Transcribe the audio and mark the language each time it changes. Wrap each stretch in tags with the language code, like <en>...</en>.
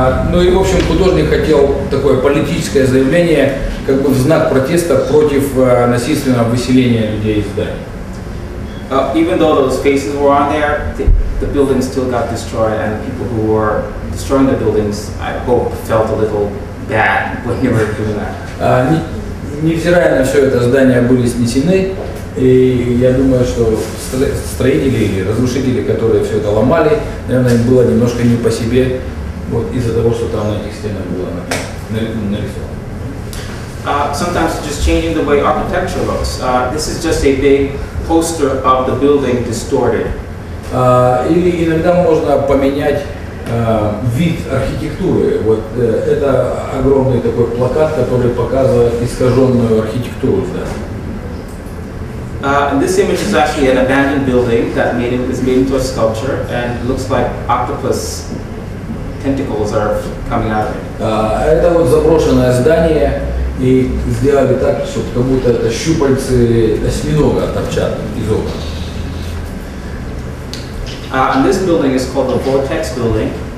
<ru>Ну и в общем художник хотел такое политическое заявление, как бы в знак протеста против насильственного выселения людей из зданий.</ru> <en>Even though those faces were on there, the buildings still got destroyed, and the people who were destroying the buildings, I hope, felt a little bad when they were doing that.</en> <ru>Невзирая на все это, здания были снесены, и я думаю, что строители или разрушители, которые все это ломали, наверное, им было немножко не по себе вот, из-за того, что там на этих стенах было нарисовано.</ru> <en>Sometimes just changing the way architecture looks. This is just a big poster of the building distorted.</en> <ru>Или иногда можно поменять вид архитектуры. Вот это огромный такой плакат, который показывает искаженную архитектуру здания.</ru> <en>This image is actually an abandoned building that is made into a sculpture, and it looks like octopus tentacles are coming out of it.</en> <ru>Это вот заброшенное здание, и сделали так, чтобы как будто это щупальцы осьминога торчат из окна.</ru> <en>And this building is called the Vortex Building.</en>